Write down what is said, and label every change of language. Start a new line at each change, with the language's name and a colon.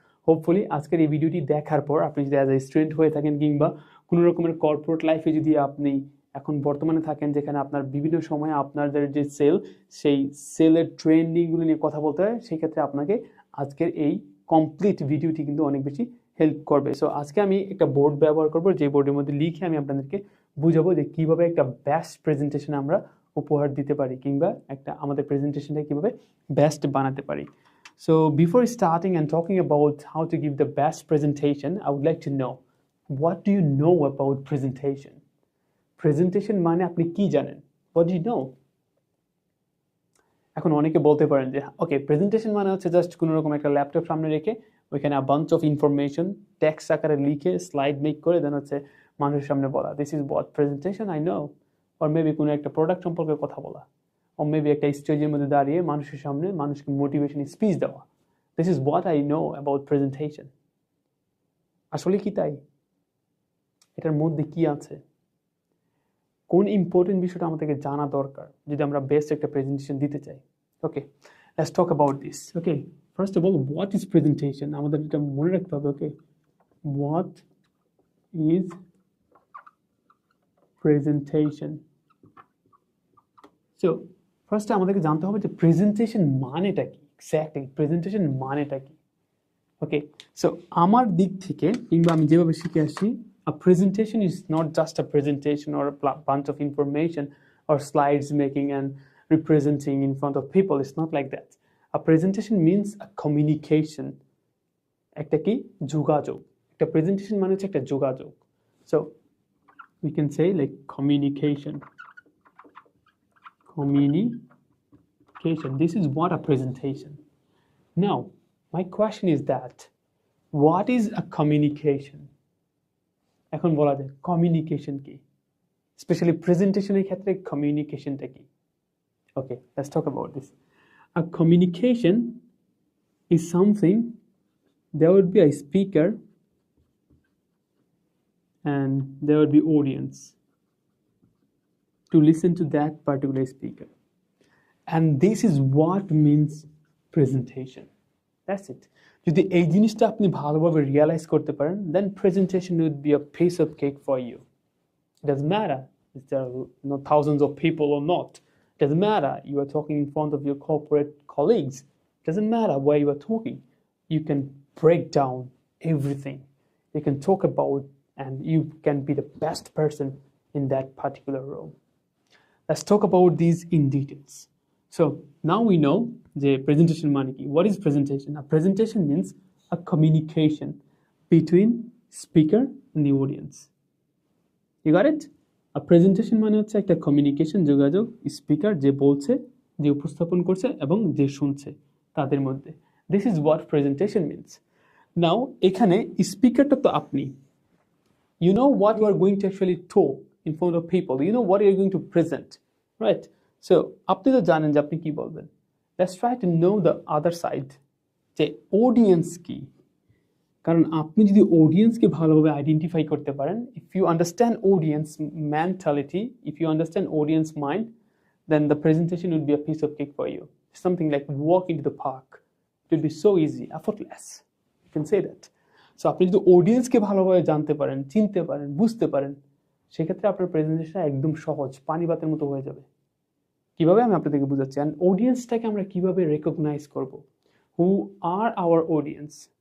Bangla: Hopefully আজকের এই ভিডিওটি দেখার পর আপনি যদি অ্যাজ এ স্টুডেন্ট হয়ে থাকেন কিংবা কোনো রকমের কর্পোরেট লাইফে যদি আপনি এখন বর্তমানে থাকেন, যেখানে আপনার বিভিন্ন সময়ে আপনাদের যে সেই সেলের ট্রেন্ডিংগুলো নিয়ে কথা বলতে হয়, সেই ক্ষেত্রে আপনাকে আজকের এই কমপ্লিট ভিডিওটি কিন্তু অনেক বেশি হেল্প করবে। সো আজকে আমি একটা বোর্ড ব্যবহার করবো, যে বোর্ডের মধ্যে লিখে আমি আপনাদেরকে বুঝাবো যে কীভাবে একটা বেস্ট প্রেজেন্টেশন আমরা উপহার দিতে পারি, কিংবা একটা আমাদের প্রেজেন্টেশনটা কীভাবে বেস্ট বানাতে পারি।
English: So before starting and talking about how to give the best presentation, I would like to know, what do you know about presentation? Presentation
Bangla: মানে আপনি কি জানেন?
English: What do you know?
Bangla: এখন অনেকে বলতে পারেন যে ওকে, প্রেজেন্টেশন মানে হচ্ছে জাস্ট কোনো রকম একটা ল্যাপটপ সামনে রেখে ওইখানে বাঞ্চ অফ ইনফরমেশন টেক্সট আকারে লিখে স্লাইড মেক করে দেন হচ্ছে মানুষের সামনে বলা,
English: This is what presentation I know.
Bangla: Or maybe কোনো একটা প্রোডাক্ট সম্পর্কে কথা বলা, অর মেবি একটা স্টেজের মধ্যে দাঁড়িয়ে মানুষের সামনে মানুষকে মোটিভেশন স্পিচ দেওয়া,
English: This is what I know about presentation.
Bangla: আসলে কি তাই? এটার মধ্যে কি আছে, কোন ইম্পর্টেন্ট বিষয়টা আমাদেরকে জানা দরকার যদি আমরা বেস্ট একটা প্রেজেন্টেশন দিতে চাই?
English: Okay, let's talk about this. Okay, first of all, what is presentation?
Bangla: আমাদের এটা মনে রাখতে হবে। ওকে,
English: What is presentation?
Bangla: সো ফার্স্টে আমাদেরকে জানতে হবে যে প্রেজেন্টেশন মানেটা কি, এক্স্যাক্টলি প্রেজেন্টেশন মানেটা কি।
English: okay,
Bangla: সো আমার দিক থেকে কিংবা আমি যেভাবে শিখে আসছি,
English: a presentation is not just a presentation or a bunch of information or slides making and representing in front of people. It's not like that. A presentation means a communication.
Bangla: একটা কি? যোগাযোগ। একটা presentation মানে হচ্ছে একটা যোগাযোগ।
English: So we can say like communication. Communication. This is what a presentation. Now, my question is that, what is a communication?
Bangla: এখন বলা যায় কমিউনিকেশন কি, স্পেশালি প্রেজেন্টেশনের ক্ষেত্রে কমিউনিকেশনটা কি?
English: Okay, let's talk about this. A communication is something, there would be a speaker and there would be audience to listen to that particular speaker, and this is what means presentation. That's it.
Bangla: যদি এই জিনিসটা আপনি ভালোভাবে realise করতে পারেন,
English: then presentation would be a piece of cake for you. It doesn't matter if there are thousands of people or not. It doesn't matter you are talking in front of your corporate colleagues. It doesn't matter where you are talking. You can break down everything. You can talk about, and you can be the best person in that particular role. Let's talk about these in details. So now we know the presentation
Bangla: মানে কি.
English: What is presentation? A presentation means a communication between speaker and the audience. You got it?
Bangla: A presentation মানে হচ্ছে একটা communication, যোগাযোগ, speaker যে বলছে, যে উপস্থাপন করছে এবং যে শুনছে তাদের মধ্যে।
English: This is what presentation means. Now
Bangla: এখানে স্পিকারটা তো আপনি,
English: you know what you are going to actually talk in front of people, you know what you are going to present, right?
Bangla: So আপনি তো জানেন যে আপনি কি বলবেন।
English: Let's try to know the other side,
Bangla: যে অডিয়েন্স কি। কারণ আপনি যদি অডিয়েন্সকে ভালোভাবে আইডেন্টিফাই করতে পারেন,
English: if you understand audience mentality, if you understand audience mind, then the presentation would be a piece of cake for you. Something like walk into the park. It would be so easy, effortless. You can say that.
Bangla: So আপনি যদি অডিয়েন্সকে ভালোভাবে জানতে পারেন, চিনতে পারেন, বুঝতে পারেন, সেক্ষেত্রে আপনার প্রেজেন্টেশন একদম সহজ, পানিবাতের মতো হয়ে যাবে। কিভাবে আমি আপনাদেরকে বুঝাচ্ছি। অ্যান্ড অডিয়েন্সটাকে আমরা কিভাবে রেকগনাইজ করব,
English: who are our audience,